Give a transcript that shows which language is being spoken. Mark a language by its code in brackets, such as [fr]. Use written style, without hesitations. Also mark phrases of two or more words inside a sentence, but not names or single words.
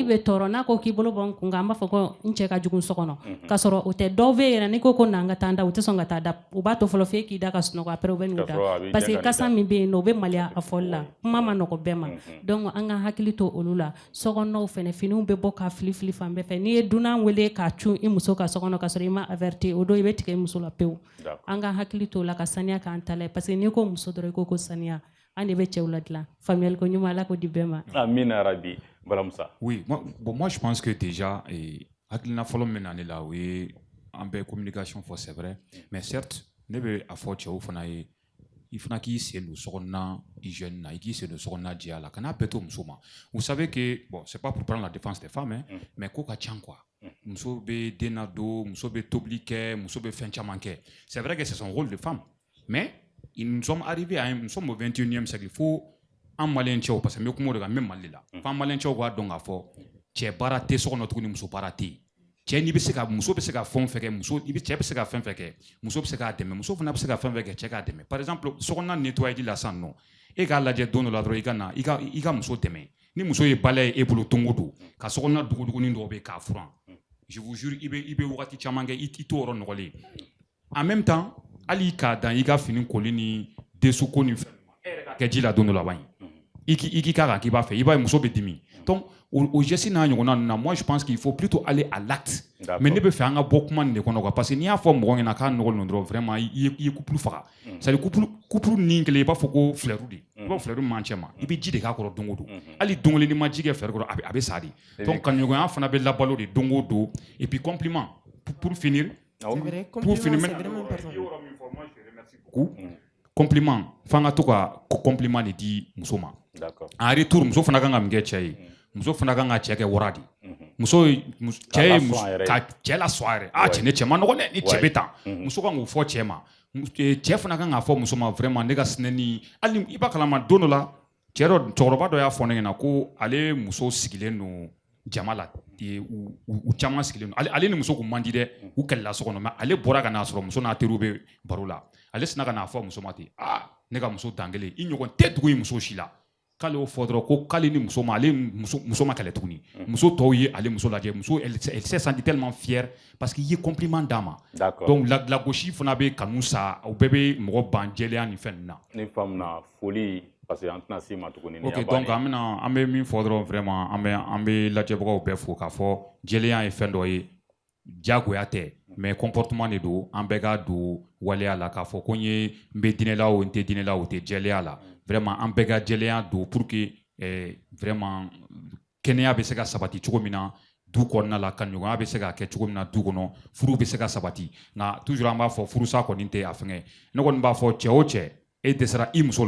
[bm] bɛ tɔɔrɔ n'a ko k'i bolo bɔ n kun kan an b'a fɔ ko n cɛ ka jugu so kɔnɔ k'a sɔrɔ o tɛ dɔw bɛ yen n'i ko ko n'an ka taa da u tɛ sɔn ka taa da u b'a to fɔlɔ f'e k'i da ka sunɔgɔ après u bɛ n'u da [fr] parce que [bm] kasa min bɛ yen nɔ o bɛ maloya a fɔli la kuma ma nɔgɔ bɛɛ ma donc an ka hakili to olu la sokɔnɔw fɛnɛ finiw bɛ bɔ k'a fili fili fan bɛɛ fɛ n'i ye dunan wele k'a cun i muso ka sokɔnɔ k'a sɔrɔ i ma averti o don i bɛ tigɛ i muso la pewu an ka hakili to la ka saniya k'an ta la [fr] parce que [bm] n'i ko muso dɔrɔn i ko saniya an de bɛ cɛw la dilan faamuyali ko ɲuman ala ko di bɛɛ ma [ar] amina rabi balamusa [fr] oui moi je pense que déjà [bm] hakilina fɔlɔ min na ne la o ye an bɛ [fr] communication fɔ c'est vrai mais certes [bm] ne bɛ a fɔ cɛw fana ye i fana k'i sen don sokɔnɔna hygiène na i k'i sen don sokɔnɔna jɛya la kana bɛɛ to muso ma [fr] vous savez que bon c'est pas pour prendre la défense des femmes hein, mais [bm] ko ka ca [fr] quoi [bm] muso bɛ den nadon muso bɛ tobili kɛ muso bɛ fɛn caman kɛ [fr] c'est vrai que c'est son rôle de femme mais nous sommes arrivés à nous sommes au 21e siècle il faut [bm] an maliyɛn cɛw [fr] parce que [bm] n bɛ kuma o de kan n bɛ Mali la f'an maliyɛn cɛw k'a dɔn k'a fɔ cɛ baara tɛ so kɔnɔ tuguni muso baara tɛ yen cɛ n'i bɛ se ka muso bɛ se ka fɛn o fɛn kɛ muso cɛ bɛ se ka fɛn fɛn kɛ muso bɛ se k'a dɛmɛ muso fana bɛ se ka fɛn fɛn kɛ cɛ k'a dɛmɛ [fr] par exemple [bm] sokɔnɔna nettoyage la sisan nɔ e k'a lajɛ don dɔ la dɔrɔn i ka na i ka muso dɛmɛ ni muso ye balai ye e bolo don o don ka sokɔnɔna duguduguni dɔw bɛ k'a furan [fr] je vous jure [bm] i bɛ wagati caman kɛ i t'o yɔrɔ nɔgɔlen [fr] en même temps [bm] hali k'a dan i ka fini koli ni desuko ni fɛn e yɛrɛ ka kɛ ji la don dɔ laban i k'i k'a kan k'i b'a fɛ i b'a ye muso bɛ dimi [fr] donc au geste [bm] n'a ɲɔgɔnna ninnu na [fr] moi je pense qu'il faut plutôt aller à l'acte [bm] mais ne bɛ fɛ an ka bɔ kuma nin de kɔnɔ quoi [fr] parce que [bm] n'i y'a fɔ mɔgɔ ɲɛna k'a nɔgɔlen don dɔrɔn vraiment i ye couple faga [fr] c'est à dire [bm] couple nin kelen i b'a fɔ ko fleur de i b'a fleur man cɛ ma i bɛ ji de k'a kɔrɔ don o don hali don kelen n'i ma ji kɛ fleur kɔrɔ a bɛ sa de donc kanuɲɔgɔnya fana bɛ labalo de don o don [fr] et puis [bm] compliment [fr] pour finir [bm] compliment f'an ka to ka compliment de di muso ma [fr] en retour [bm] muso fana kan ka min kɛ cɛ ye muso fana kan ka cɛ kɛ wara de cɛ ye ka cɛ la sɔn a yɛrɛ cɛ ne cɛ ma nɔgɔn dɛ ni cɛ bɛ tan muso kan k'o fɔ cɛ ma cɛ fana kan k'a fɔ muso ma vraiment ne ka sinɛni hali i b'a kalama don dɔ la cɛkɔrɔba dɔ y'a fɔ ne ɲɛna ko ale muso sigilen don jama la u caman sigilen don ale ni muso kun man di dɛ u kɛlɛla so kɔnɔ mais ale bɔra ka n'a sɔrɔ muso n'a teriw bɛ baro la ale sina ka n'a fɔ muso ma ten ne ka muso dan kelen i ɲɔgɔn tɛ dugu in muso si la k'ale y'o fɔ dɔrɔn ko k'ale ni muso ma ale muso ma kɛlɛ tuguni muso tɔw ye ale muso lajɛ muso [fr] elle s'est sentie tellement fière parce que [bm] i ye compliment d'a ma donc lagosi fana bɛ kanu sa u bɛɛ bɛ mɔgɔ ban jɛlenya ni fɛn ninnu na ne faamuna foli [fr] parce que [bm] an tɛna s'i ma tuguni ok donc an bɛ min fɔ dɔrɔn vraiment an bɛ lajɛbagaw bɛɛ fo k'a fɔ jɛlenya ye fɛn dɔ ye diyagoya tɛ [fr] mais comportement de [bm] don an bɛɛ ka don waleya la k'a fɔ ko n bɛ diinɛ la o n tɛ diinɛ la o tɛ jɛlenya la vraiment an bɛɛ ka jɛlenya don [fr] pour que [bm] vraiment kɛnɛya bɛ se ka sabati cogo min na du kɔnɔna la kanuɲɔgɔnya bɛ se ka kɛ cogo min na du kɔnɔ furu bɛ se ka sabati nka toujours an b'a fɔ furusa kɔni tɛ a fɛngɛ ne kɔni b'a fɔ cɛ o cɛ e dɛsɛra i muso la